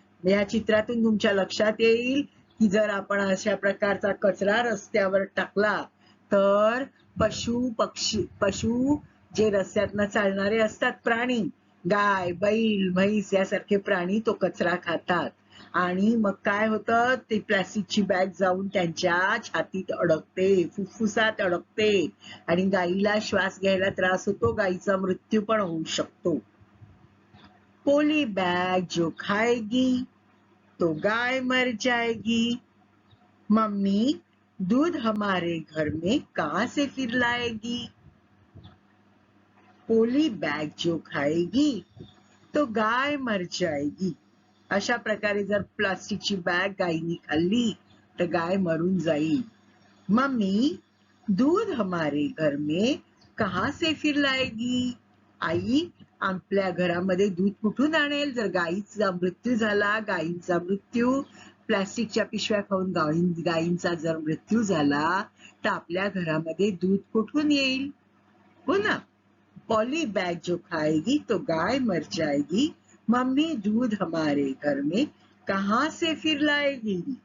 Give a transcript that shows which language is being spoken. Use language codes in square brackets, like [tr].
[mr] या चित्रातून तुमच्या लक्षात येईल की जर आपण अशा प्रकारचा कचरा रस्त्यावर टाकला तर पशु जे रस्त्यातनं चालणारे असतात प्राणी, गाय, बैल, म्हैस यासारखे प्राणी तो कचरा खातात आणि मग काय होतं, ते प्लास्टिकची बॅग जाऊन त्यांच्या छातीत अडकते, फुफ्फुसात अडकते आणि गाईला श्वास घ्यायला त्रास होतो, गाईचा मृत्यू पण होऊ शकतो. [hi] पोली बैग जो खाएगी तो गाय मर जाएगी. मम्मी दूध हमारे घर में कहां से फिर लाएगी. पोली बैग जो खाएगी तो गाय मर जाएगी. [mr] अशा प्रकारे जर प्लास्टिकची बॅग गायीने खाल्ली तर गाय मरून जाईल. [hi] मम्मी दूध हमारे घर में कहां से फिर लाएगी. [mr] आई आपल्या घरामध्ये दूध कुठून आणेल. जर गायीचा मृत्यू झाला, गायींचा मृत्यू प्लास्टिकच्या पिशव्या खाऊन गायींचा जर मृत्यू झाला तर आपल्या घरामध्ये दूध कुठून येईल. हो ना. [hi] पॉली बैग जो खाएगी तो गाय मर जाएगी. मम्मी दूध हमारे घर में कहां से फिर लाएगी.